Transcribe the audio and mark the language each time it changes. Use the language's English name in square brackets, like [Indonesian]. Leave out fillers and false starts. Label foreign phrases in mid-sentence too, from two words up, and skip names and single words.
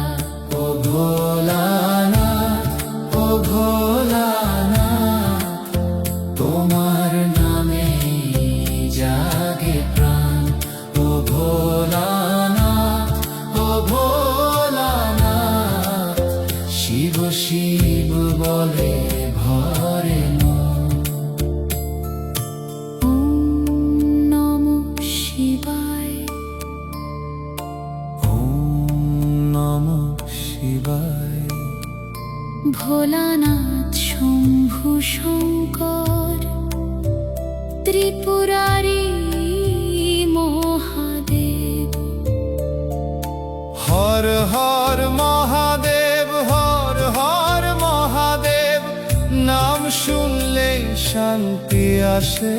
[Bangla] ও ভোলানাথ, ও ভোলানাথ, তোমার নামে জাগে প্রাণ। ও ভোলানাথ, ও ভোলানাথ, শিব শিব বলে ভরে মন। [Sanskrit] ওম নমঃ শিবায়। ওম নমঃ শিবায়। [Bangla] ভোলানাথ শম্ভু শঙ্কর, ত্রিপুরারি মহাদেব। [Sanskrit] হর হর মহাদেব, হর হর মহাদেব, [Bangla] নাম শুনলে শান্তি আসে।